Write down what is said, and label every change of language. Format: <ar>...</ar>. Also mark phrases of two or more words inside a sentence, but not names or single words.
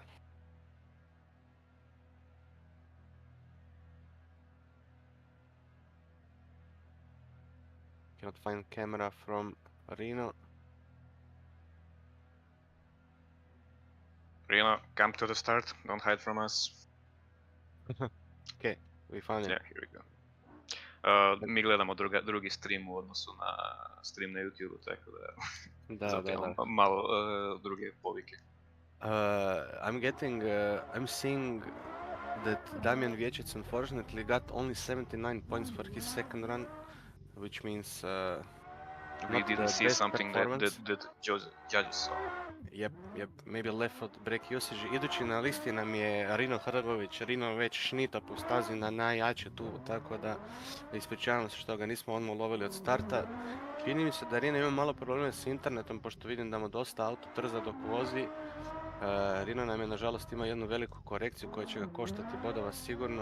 <en>Cannot find camera from Reno. Reno, come to the start. Don't hide from us. Okay, we found Yeah, it. here we go.</en> <hr>Mi gledamo drugi stream u odnosu na stream na YouTube, tako da zato imamo malo druge povike.</hr> <en>I'm seeing that Damian Vets unfortunately got only 79 points for his second run, which means We didn't see something that judges saw. Yep, maybe left foot break usage.</en> <hr>Idući na listi nam je Rino Hrgović. Rino već šnita po stazi na najjače tu, tako da ispričavam se što ga nismo odmah ulovili od starta. Čini mi se da Rino ima malo problema s internetom, pošto vidim da mu dosta auto trza dok vozi. Rino nam je nažalost ima jednu veliku korekciju koja će ga koštati bodova sigurno.</hr>